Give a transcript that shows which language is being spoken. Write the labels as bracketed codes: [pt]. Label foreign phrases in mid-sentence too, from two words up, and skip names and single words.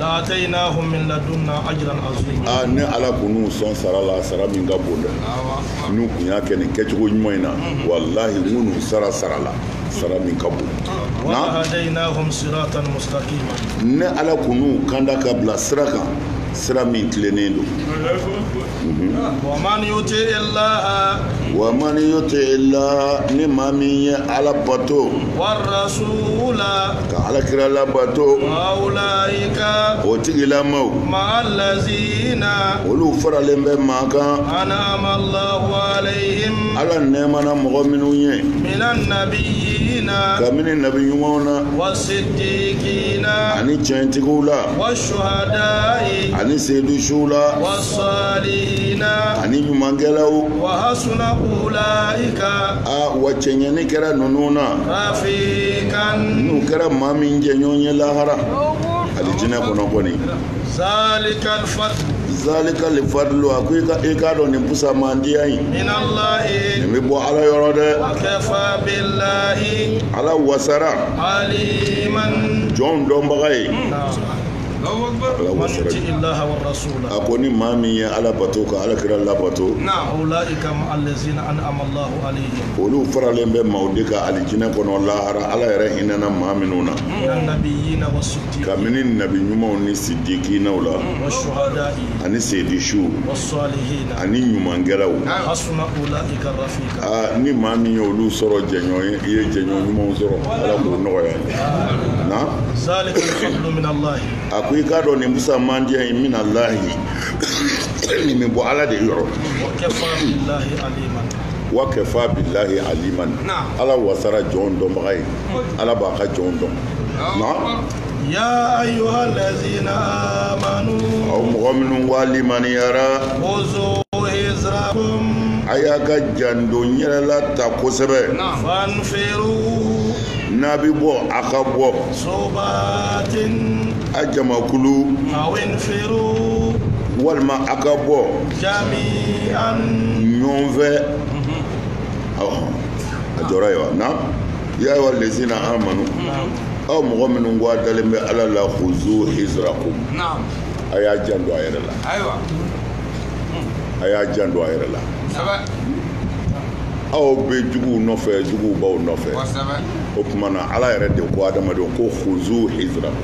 [bm] ne ala kun n'u sɔn sara la sara min ka bon dɛ n'u kun y'a kɛ nin kɛcogo ɲuman in na walahi n kun n'u sara la sara min ka bon ne ala kun n'u kanda ka bila sira kan sira min tilennen don [ar] ومن يطع الله ومن يطع الله [bm] ni maa min ye ala bato [ar] والرسول [bm] ka alakira labato [ar] فأولئك [bm] o tigilamaw [ar] مع الذين [bm] olu faralen bɛ maa kan [ar] أنعم الله عليهم [bm] ala nɛɛmana mɔgɔ minnu ye [ar] من النبيين [bm] kabini nabi ɲumanw na [ar] والصديقين [bm] ani tiɲɛtigiw la [ar] والشهداء [bm] ani seyidusiw la [ar] والصالحين [bm] ani ɲumankɛlaw [ar] وحسن أولئك [bm] wa cɛɲɛni kɛra ninnu na [ar] رفيقا [bm] n'u kɛra maa min jɛɲɔgɔn ye lahara alijinɛ kɔnɔ kɔni [ar] ذلك الفضل ذلك الفضل [bm] a ko i k'a dɔn nin pusamandiya in [ar] من الله [bm] nin bɛ bɔ ala yɔrɔ dɛ [ar] وكفى بالله [bm] ala wasara [ar] عليما [bm] jɔn dɔnbaga ye ala [ar] من [bm] wasara [ar] يطع الله والرسول [bm] a ko ni maa min ye ala bato ka ala kira labato [ar] أولئك مع الذين أنعم الله عليهم [bm] olu faralen bɛ maaw de ka alijinɛ kɔnɔ lahara ala yɛrɛ hinɛna maa minnu na [ar] من النبيين والصديقين [bm] kabini nabi ɲumanw ni sidikinaw la [ar] والشهداء [bm] ani seyidisiw [ar] والصالحين [bm] ani ɲumankɛlaw [ar] حسن أولئك رفيقا [bm] ni maa min ye olu sɔrɔ jɛɲɔgɔn ye i ye jɛɲɔgɔn ɲumanw sɔrɔ ala k'o nɔgɔya na [ar] ذلك الفضل من الله [bm] a ko i k'a dɔn nin pusamandiya in min alahi nin bɛ bɔ ala de yɔrɔ [ar] وكفى بالله عليما وكفى بالله عليما [bm] ala wasara jɔn dɔnbaga ye ala b'a ka jɔn dɔn na [ar] يا أيها الذين آمنوا [bm] aw mɔgɔ minnu ko alimaniyara [ar] خذوا حذركم [bm] a y'a ka jando n yɛrɛ la ta kosɛbɛ [ar] فانفروا [bm] n'a bɛ bɔ a ka bɔ [ar] صبات [bm] a jamakulu [ar] أو انفروا [bm] walima a ka bɔ [ar] جميعا [bm] ɲɔgɔn fɛ a jɔra ye wa na [ar] يا أيها الذين آمنوا [bm] aw mɔgɔ minnu ko a dalen bɛ ala la [ar] خذوا حذركم [bm] a y'a janto a yɛrɛ la a y'a janto a yɛrɛ la aw bɛ juguw nɔfɛ juguw b'aw nɔfɛ o tuma na ala yɛrɛ de ko adamadenw ko [ar] خذوا حذركم